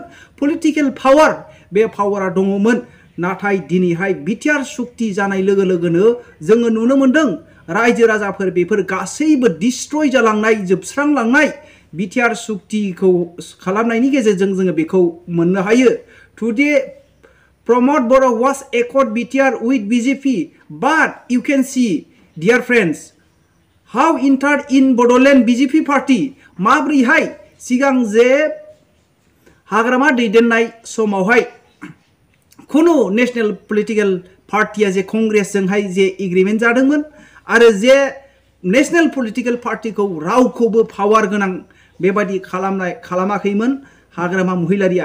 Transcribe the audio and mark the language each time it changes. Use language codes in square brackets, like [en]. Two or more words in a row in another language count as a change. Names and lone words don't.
[en] political power, [brx] बे पावारा दङमोन। नाथाय दिनैहाय बिटिआर सुक्ति जानाय लोगो लोगोनो जोङो नुनो मोनदों रायजो राजाफोर बेफोर गासैबो डिस्ट्रय जालांनाय, जोबस्रांलांनाय। बिटिआर सुक्तिखौ खालामनायनि गेजेरजों जोङो बेखौ मोननो हायो। [en] Today Pramod Boro was accord BTR with BJP, but you can see, dear friends, how entered in Bodoland BJP party। [brx] माब्रैहाय सिगां जे हाग्रामा दैदेननाय समावहाय खुनु [en] national political [brx] पार्टिया जे कंग्रेसजोंहाय जे एग्रिमेन्ट जादोंमोन आरो जे [en] national political [brx] पार्टिखौ रावखौबो पावार गोनां बेबायदि खालामाखैमोन हाग्रामा महिलारिया।